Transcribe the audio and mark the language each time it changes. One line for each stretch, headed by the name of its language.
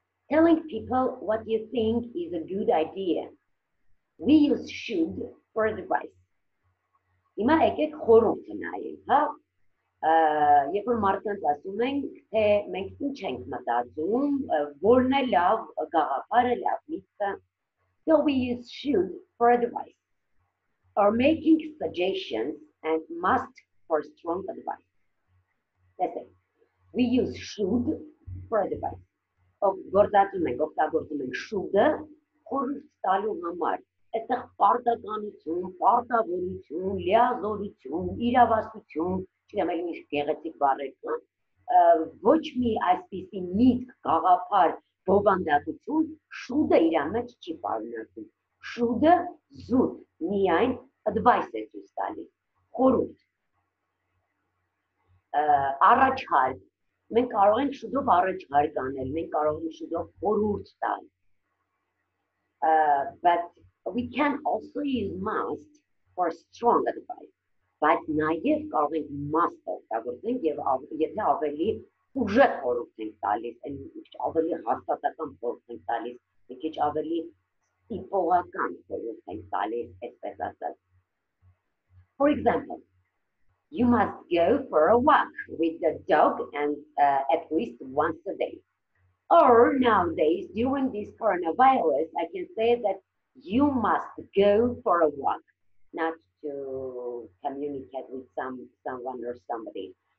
English: Telling people what you think is a good idea. We use should for advice.
Armenian: Հիմա եկեք խորհուրդ նայենք, հա? Երբ որ մարդկանց ասում ենք, թե մենք ինչ ենք մտածում, որն է լավ գաղափարը, լավ միտքը,
English: so we use should for advice, or making suggestions and must for strong advice. That's it. We use should for advice.
Armenian: Գործածում ենք, օգտագործում ենք should-ը խորհուրդ տալու համար. Այդտեղ պարտականություն, պարտավորություն, լիազորություն, իրավասություն, չգիտեմ էլ ինչ գեղեցիկ բառեր կան, ոչ մի այսպիսի միտք, գաղափար, բովանդակություն should-ը իր մեջ չի պարունակում. Should-ը զուտ միայն advice է ցույց տալիս, խորհուրդ, առաջարկ, մենք կարող ենք should-ով առաջարկ անել, մենք կարող ենք should-ով խորհուրդ տալ,
English: but we can also use must for strong advice.
Armenian: Բայց նաև կարող ենք must օգտագործենք եւ եթե ավելի ուժեղ խորհուրդ ենք տալիս, ավելի հաստատական խորհուրդ ենք տալիս, մի քիչ ավելի ստիպողական խորհուրդ ենք տալիս, այսպես ասած.
English: For example, you must go for a walk with the dog and at least once a day. Or nowadays, during this coronavirus, I can say that you must go for a walk, not to communicate with someone or somebody.